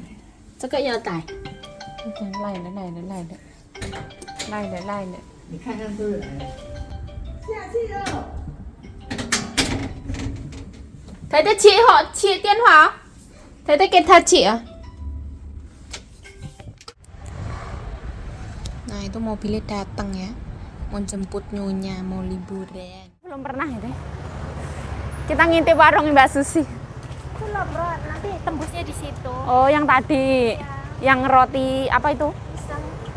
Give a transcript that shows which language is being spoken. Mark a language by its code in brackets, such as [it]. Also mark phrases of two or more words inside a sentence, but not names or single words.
[zh] 这个要带。赖了。你看看这个人。下去了。太太接电话，太太给他接啊。 [id] Nah itu mobilnya datang ya, mau jemput nyonya, mau liburan. Belum pernah ya deh. Kita ngintip warung Mbak Susi. Itu loh bro, nanti tembusnya di situ. Oh yang tadi, yang roti apa itu?